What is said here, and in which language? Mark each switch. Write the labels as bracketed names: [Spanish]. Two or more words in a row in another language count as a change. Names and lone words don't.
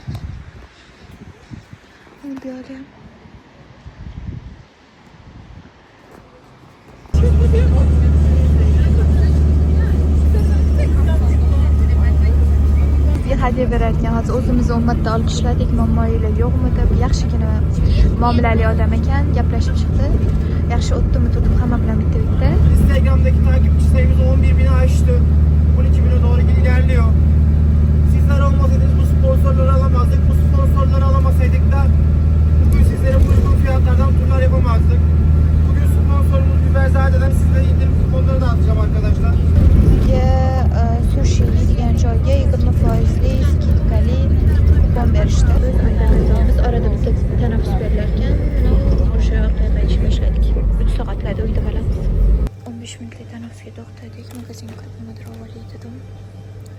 [Uzbek] Bu yerda ham hadya berarkan, hozir o'zimizni ummatda olqishladik, muammolar yo'qmi deb yaxshigina muomalali odam ekan, gaplashib chiqdi. Yaxshi o'tdimi, turdim hamma bilan bitta-bitta. [Turkish] Instagram'daki takipçi sayımız 11.000'i aştı. 12.000'e doğru ilerliyor. Sizler olmasaydınız bu sponsorları alamazdık. Bu sponsorları alamasaydık da bugün sizlere bu uygun fiyatlardan turlar yapamazdık. Bugün sponsorumuz Biberzade'den sizlere indirim kuponları dağıtacağım arkadaşlar. [Uzbek] Bizga sushi degan joyga 20%li skidkali kupon berishdi. Biz orada bizga tanaffus berilar ekan. O'sha yoqda ishladik. 3 soatlarda uyda qolamiz. 15 minutlik tanaffusga to'xtadik. Magazinga kirib nimadir olib dedim.